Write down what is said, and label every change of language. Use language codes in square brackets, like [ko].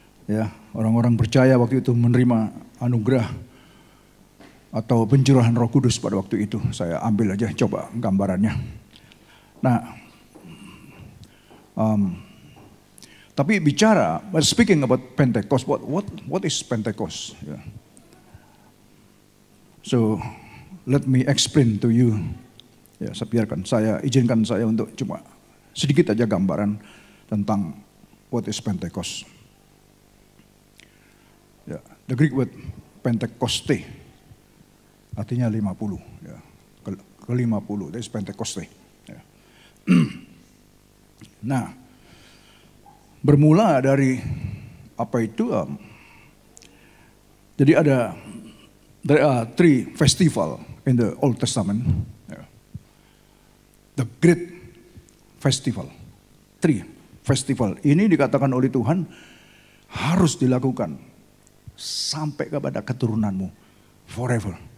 [id] Ya, orang-orang percaya waktu itu menerima anugerah atau pencurahan Roh Kudus pada waktu itu. Saya ambil aja coba gambarannya. Nah, tapi bicara, [en] speaking about Pentecost, what is Pentecost? Yeah. So let me explain to you. [id] Ya, izinkan saya untuk cuma sedikit aja gambaran tentang [en] what is Pentecost. Ya, the Greek word Pentekoste [id] artinya [en] 50. [id] Ya, ke-50, [en] that is [id] Pentekoste. Ya. Nah, bermula dari apa itu? Jadi [en] there are 3 festival in the Old Testament. [id] Ya. [en] The Great Festival, [id] 3 festival ini dikatakan oleh Tuhan harus dilakukan sampai kepada keturunanmu [en] forever.